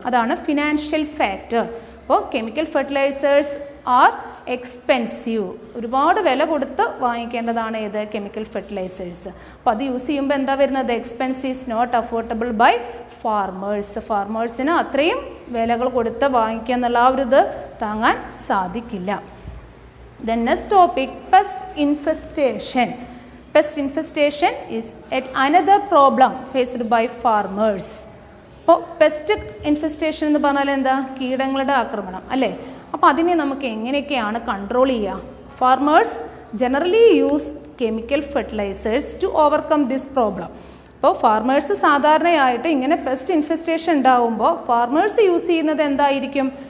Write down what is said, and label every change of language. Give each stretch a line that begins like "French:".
Malayalam: അതാണ് financial factor. അപ്പോൾ
English: chemical fertilisers are expensive,
Malayalam: ഒരുപാട് വില കൊടുത്ത് വാങ്ങിക്കേണ്ടതാണ് ഏത്, കെമിക്കൽ ഫെർട്ടിലൈസേഴ്സ്. അപ്പോൾ അത് യൂസ് ചെയ്യുമ്പോൾ എന്താ വരുന്നത്,
English: expense is not affordable by ഫാർമേഴ്സിന്
Malayalam: അത്രയും വിലകൾ കൊടുത്ത് വാങ്ങിക്കുക എന്നുള്ള ആ ഒരു ഇത് താങ്ങാൻ സാധിക്കില്ല.
English: Then next topic, pest infestation. Pest infestation is yet another problem faced by farmers.
Malayalam: അപ്പോൾ പെസ്റ്റ് ഇൻഫെസ്റ്റേഷൻ എന്ന് പറഞ്ഞാൽ എന്താ? കീടങ്ങളുടെ ആക്രമണം അല്ലേ? അപ്പോൾ അതിനെ നമുക്ക് എങ്ങനെയൊക്കെയാണ് കൺട്രോൾ ചെയ്യുക?
English: Farmers generally use chemical fertilisers to overcome this problem.
Malayalam: അപ്പോൾ ഫാർമേഴ്സ് സാധാരണയായിട്ട് ഇങ്ങനെ പെസ്റ്റ് ഇൻഫെസ്റ്റേഷൻ ഉണ്ടാകുമ്പോൾ ഫാർമേഴ്സ് യൂസ് ചെയ്യുന്നത് എന്തായിരിക്കും?